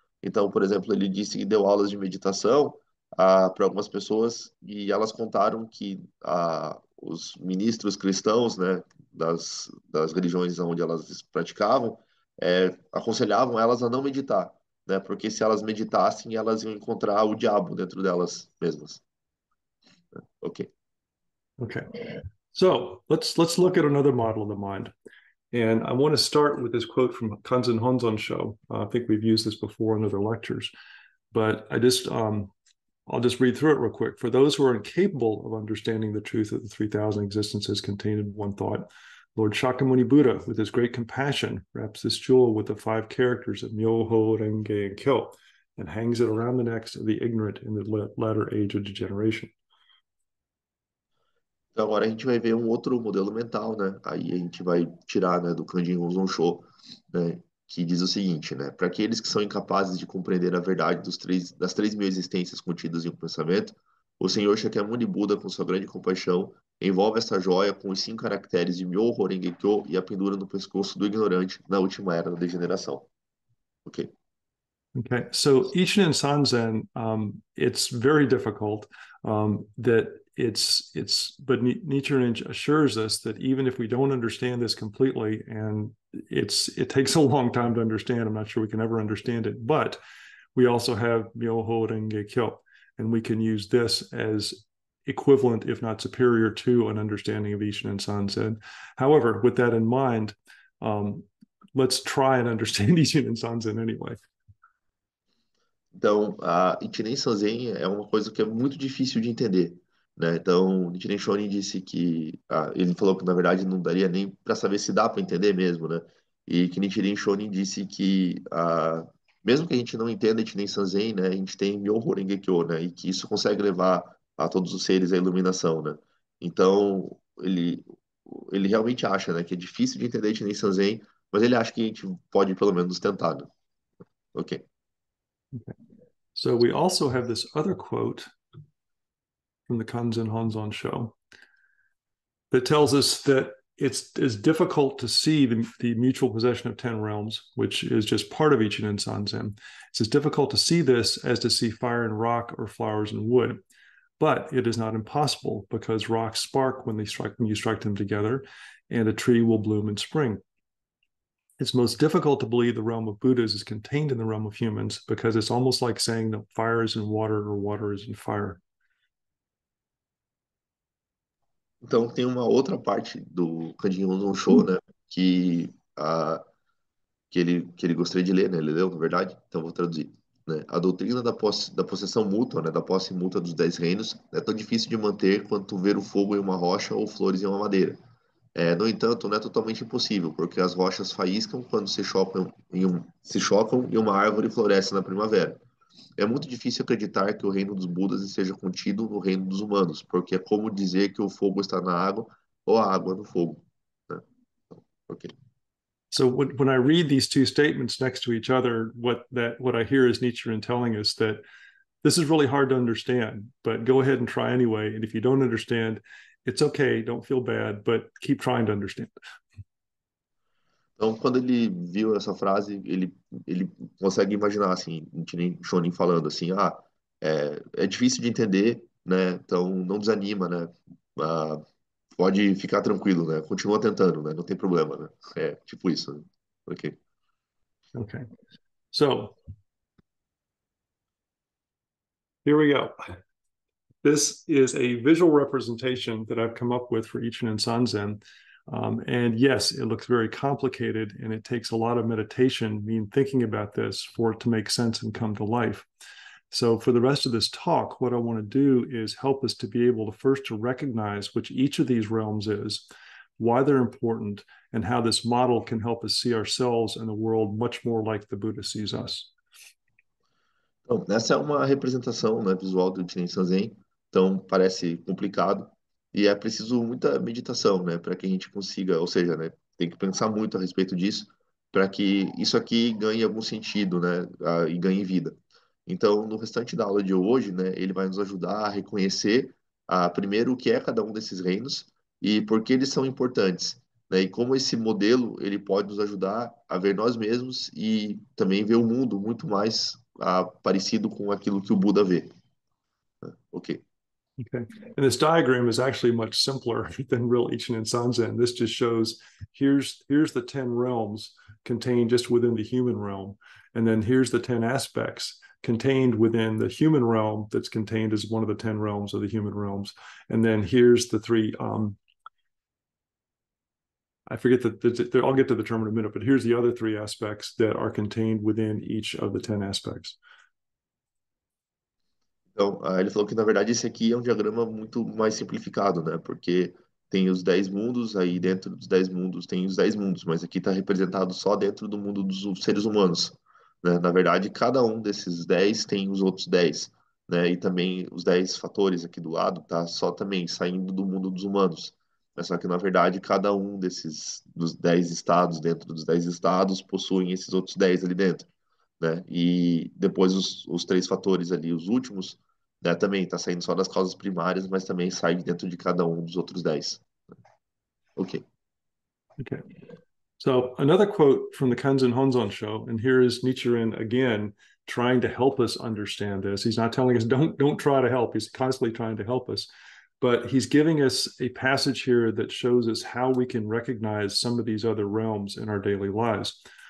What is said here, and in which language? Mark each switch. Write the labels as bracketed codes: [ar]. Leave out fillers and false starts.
[pt] Então, por exemplo, ele disse que deu aulas de meditação para algumas pessoas e elas contaram que os ministros cristãos, né, das religiões onde elas praticavam, aconselhavam elas a não meditar, né, porque se elas meditassem, elas iam encontrar o diabo dentro delas mesmas. Ok. [en] Okay. So let's look at another model of the mind. And I want to start with this quote from Kanzen Honzon show. I think we've used this before in other lectures, but I'll just read through it real quick. For those who are incapable of understanding the truth of the 3,000 existences contained in one thought, Lord Shakyamuni Buddha, with his great compassion, wraps this jewel with the 5 characters of Myoho, Renge, and Kyo, and hangs it around the necks of the ignorant in the latter age of degeneration. [pt] Então agora a gente vai ver um outro modelo mental, né? Aí a gente vai tirar, né, do Kanjin Gonzon Sho, né, que diz o seguinte, né? Para aqueles que são incapazes de compreender a verdade das 3.000 existências contidas em um pensamento, o Senhor Shakyamuni Buda, com sua grande compaixão, envolve essa joia com os 5 caracteres de Myoho Renge Kyo e a pendura no pescoço do ignorante na última era da degeneração. Ok? [en] Okay, so Ichinen Sanzen, it's very difficult. That but Nichiren assures us that even if we don't understand this completely, and it takes a long time to understand. I'm not sure we can ever understand it, but we also have Myoho Renge Kyo, and we can use this as equivalent, if not superior, to an understanding of Ichinen Sanzen. However, with that in mind, let's try and understand Ichinen Sanzen anyway. [pt] Então, a Ichinen Sanzen é uma coisa que é muito difícil de entender, né? Então, Nichiren Shonin disse que ele falou que na verdade não daria nem para saber se dá para entender mesmo, né? E que Nichiren Shonin disse que mesmo que a gente não entenda Ichinen Sanzen, né, a gente tem Myoho Renge Kyo, né? E que isso consegue levar a todos os seres à iluminação, né? Então, ele realmente acha, né, que é difícil de entender Ichinen Sanzen, mas ele acha que a gente pode pelo menos tentar, né? Ok. [en] So we also have this other quote from the Kanzen Honzon show that tells us that it's difficult to see the mutual possession of 10 realms, which is just part of Ichinen Sanzen. It's as difficult to see this as to see fire and rock or flowers and wood. But it is not impossible, because rocks spark when you strike them together, and a tree will bloom in spring. It's most difficult to believe the realm of Buddhas is contained in the realm of humans, because it's almost like saying that fire is in water or water is in fire. [pt] Então tem uma outra parte do Kanjin Honzon Show, né, que ele gostaria de ler, né, ele leu, na verdade, então vou traduzir. Né? A doutrina da possessão mútua, né, da posse mútua dos 10 reinos, é tão difícil de manter quanto ver o fogo em uma rocha ou flores em uma madeira. No entanto, não é totalmente impossível, porque as rochas faíscam quando se chocam e uma árvore floresce na primavera. É muito difícil acreditar que o reino dos Budas esteja contido no reino dos humanos, porque é como dizer que o fogo está na água ou a água no fogo. Né? Ok. [en] So when I read these two statements next to each other, what I hear is Nichiren telling us that this is really hard to understand, but go ahead and try anyway. And if you don't understand, it's okay. Don't feel bad, but keep trying to understand. [pt] Então, quando ele viu essa frase, ele consegue imaginar, assim, Nichiren Shonin falando assim, é difícil de entender, né? Então, não desanima, né? Ah, pode ficar tranquilo, né? Continua tentando, né? Não tem problema, né? É tipo isso, né? Ok. [en] Okay. So here we go. This is a visual representation that I've come up with for Ichinen Sanzen. And yes, it looks very complicated, and it takes a lot of meditation, thinking about this, for it to make sense and come to life. So for the rest of this talk, what I want to do is help us to be able to first to recognize which each of these realms is, why they're important, and how this model can help us see ourselves and the world much more like the Buddha sees us. [pt] Então, essa é uma representação, né, visual do Ichinen Sanzen, então parece complicado e é preciso muita meditação, né, para que a gente consiga, ou seja, né, tem que pensar muito a respeito disso para que isso aqui ganhe algum sentido, né, e ganhe vida. Então, no restante da aula de hoje, né, ele vai nos ajudar a reconhecer, primeiro, o que é cada um desses reinos e por que eles são importantes, né, e como esse modelo ele pode nos ajudar a ver nós mesmos e também ver o mundo muito mais parecido com aquilo que o Buda vê. Ok. [en] Okay. And this diagram is actually much simpler than real Ichinen Sanzen. This just shows here's the 10 realms contained just within the human realm. And then here's the 10 aspects contained within the human realm that's contained as one of the 10 realms of the human realms. And then here's the three, I forget that I'll get to the term in a minute, but here's the other three aspects that are contained within each of the 10 aspects. [pt] Então, ele falou que, na verdade, esse aqui é um diagrama muito mais simplificado, né? Porque tem os 10 mundos, aí dentro dos 10 mundos tem os 10 mundos, mas aqui está representado só dentro do mundo dos seres humanos, né? Na verdade, cada um desses 10 tem os outros 10, né? E também os 10 fatores aqui do lado tá só também saindo do mundo dos humanos. Só que, na verdade, cada um dos 10 estados, dentro dos 10 estados, possuem esses outros 10 ali dentro, né? E depois os três fatores ali, os últimos, né, também está saindo só das causas primárias, mas também sai dentro de cada um dos outros 10. Ok. [en] Okay. So another quote from the Kanzen Honzon show, and here is Nichiren again trying to help us understand this. He's not telling us don't try to help. He's constantly trying to help us. But he's giving us a passage here that shows us how we can recognize some of these other realms in our daily lives.